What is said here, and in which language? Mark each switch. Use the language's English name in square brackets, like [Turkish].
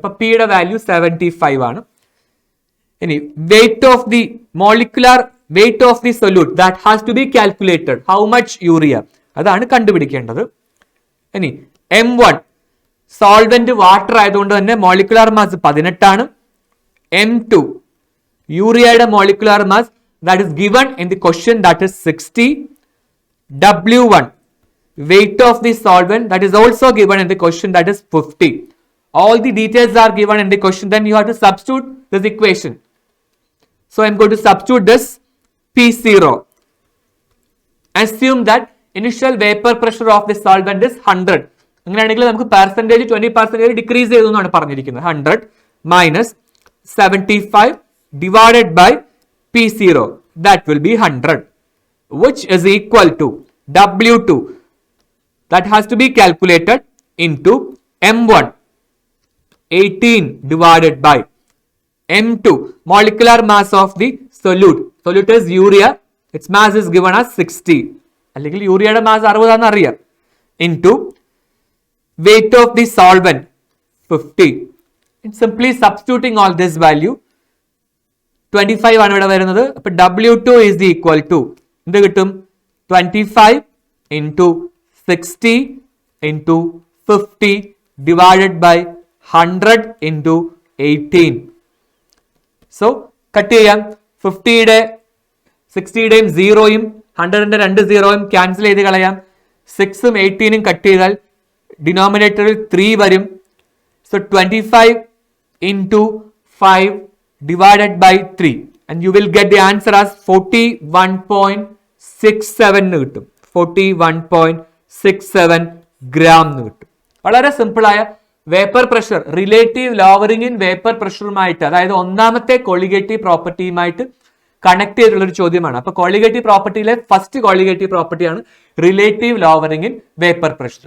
[Malayalam] അപ്പൊ Pയുടെ വാല്യൂ 75 ആണ്. [English] ഇനി weight of the molecular weight of the solute that has to be calculated. [Malayalam] How much urea, അതാണ് കണ്ടുപിടിക്കേണ്ടത്. ഇനി m1 സോൾവെന്റ് വാട്ടർ ആയതുകൊണ്ട് തന്നെ മോളിക്കുലാർ മാസ് 18 ആണ്. [English] m2 യൂറിയയുടെ molecular mass that is given in the question that is 60. w1 weight of the solvent that is also given in the question that is 50. All the details are given in the question, then you have to substitute this equation. So I am going to substitute this P0. Assume that initial vapor pressure of the solvent is 100. [Malayalam] അങ്ങനെയാണെങ്കിൽ നമുക്ക് percentage 20% decrease ചെയ്തു എന്നാണ് പറഞ്ഞിരിക്കുന്നത്. [English] 100 minus 75 divided by P0, that will be 100, which is equal to W2 that has to be calculated into M1 18 divided by M2, molecular mass of the solute. Solute is urea. Its mass is given as 60. [Malayalam] അല്ലെങ്കിൽ യൂറിയയുടെ mass 60 ആണെന്ന് അറിയാം. [English] Into weight of the solvent 50. And simply substituting all this value 25 [Malayalam] ആണ് ഇവിടെ വരുന്നത്. [English] അപ്പൊ W2 is equal to [Malayalam] എന്ത് കിട്ടും? [English] 25 into 60 into 50 divided by 100 into 18. [Malayalam] So cut ചെയ്യാം. 50യുടെ 60യുടെയും 0യും 100ന്റെ 2 0യും ക്യാൻസൽ ചെയ്ത് കളയാം. 6ഉം 18ഉം കട്ട് ചെയ്താൽ ഡിനോമിനേറ്ററിൽ 3 വരും. [English] So 25 into 5 divided by 3 and you will get the answer as 41.67 [Malayalam] എന്ന് കിട്ടും. 41.67 gram എന്ന് കിട്ടും. വളരെ സിമ്പിൾ ആയ vapour pressure, relative lowering in vapour പ്രഷറുമായിട്ട്, അതായത് ഒന്നാമത്തെ കോളിഗേറ്റീവ് പ്രോപ്പർട്ടിയുമായിട്ട് കണക്ട് ചെയ്തിട്ടുള്ള ഒരു ചോദ്യമാണ്. അപ്പൊ കോളിഗേറ്റീവ് പ്രോപ്പർട്ടിയിലെ ഫസ്റ്റ് കോളിഗേറ്റീവ് പ്രോപ്പർട്ടിയാണ് relative lowering in vapour pressure.